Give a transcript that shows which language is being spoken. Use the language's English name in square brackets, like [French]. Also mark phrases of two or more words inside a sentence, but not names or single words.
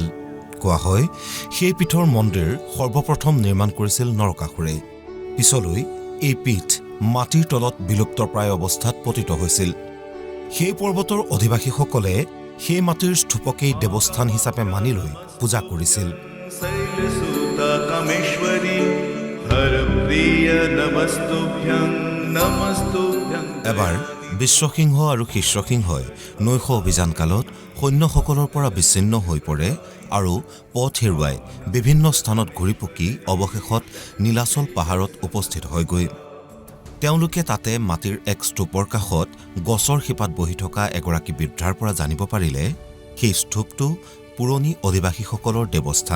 [Assamese] কোৱা হয়, সেই পীঠৰ মন্দিৰ সৰ্বপ্ৰথম নিৰ্মাণ কৰিছিল নৰকাসুৰে। পিছলৈ এই পীঠ মাটিৰ তলত বিলুপ্তপ্ৰায় অৱস্থাত পতিত হৈছিল। সেই পৰ্বতৰ অধিবাসীসকলে সেই মাটিৰ স্থূপকেই দেৱস্থান হিচাপে মানি লৈ পূজা কৰিছিল। [Sanskrit] शैलसुता कामेश्वरी हरप्रिय नमस्तुभ्यं नमस्तुभ्यं। [Assamese] এবাৰ বিশ্বসিংহ আৰু শিষ্যসিংহই নৈশ অভিযানকালত সৈন্যসকলৰ পৰা বিচ্ছিন্ন হৈ পৰে আৰু পথ হেৰুৱাই বিভিন্ন স্থানত ঘূৰি পকি অৱশেষত নীলাচল পাহাৰত উপস্থিত হয়গৈ। তেওঁলোকে তাতে মাটিৰ এক স্তূপৰ কাষত গছৰ শিপাত বহি থকা এগৰাকী বৃদ্ধাৰ পৰা জানিব পাৰিলে সেই স্তূপটো পুৰণি অধিবাসীসকলৰ দেৱস্থান।